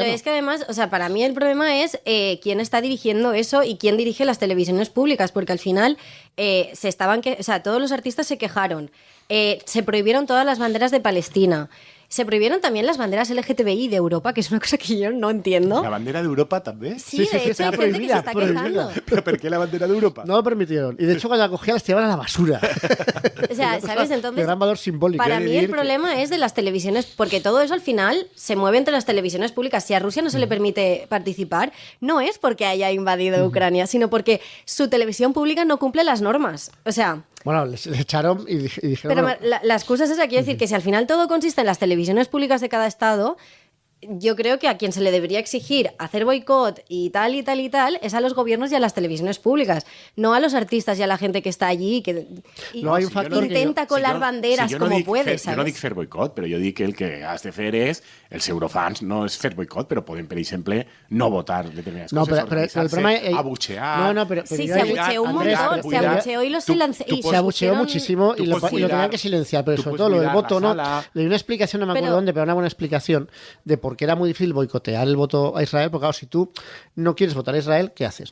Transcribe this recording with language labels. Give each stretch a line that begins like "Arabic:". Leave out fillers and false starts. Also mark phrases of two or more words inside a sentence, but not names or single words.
Spanish: pero es que además, o sea, para mí el problema es quién está dirigiendo eso y quién dirige las televisiones públicas, porque al final o sea, todos los artistas se quejaron, se prohibieron todas las banderas de Palestina. Se prohibieron también las banderas LGTBI de Europa, que es una cosa que yo no entiendo.
Catalan: La bandera d'Europa també?
Spanish: Sí, de hecho hay gente que se está quejando. ¿Pero por qué la bandera d'Europa? No lo permitieron. Y de hecho cuando la cogían las tiraban a la basura. O sea, ¿sabes? Entonces, de gran valor simbólico. Para mí el problema es de las televisiones, porque todo eso al final se mueve entre las televisiones públicas. Si a Rusia no se le permite participar, no es porque haya invadido Ucrania, sino porque su televisión pública no cumple las normas. O sea... Bueno, les echaron y dijeron... Pero la excusa es esa, quiero decir que si al final todo consiste en las televisiones públicas de cada estado, yo creo que a quien se le debería exigir hacer boicot y tal y tal y tal es a los gobiernos y a las televisiones públicas, no a los artistas y a la gente que está allí y no hay un factor intenta colar banderas como puede, ¿sabes?
Catalan: Jo no dic fer boicot, però jo dic que el que has de fer és, els eurofans no és fer boicot, però poden, per exemple, no votar determinades coses, organitzar-se, abuchear...
Spanish: Sí, se abucheó un montón, se abucheó y se abucheó muchísimo y lo tenían que silenciar, pero sobre todo lo del voto, ¿no? Le di una explicación, no me acuerdo dónde, pero una buena explicación de porque era muy difícil boicotear el voto a Israel, porque claro, si tú no quieres votar a Israel, ¿qué haces?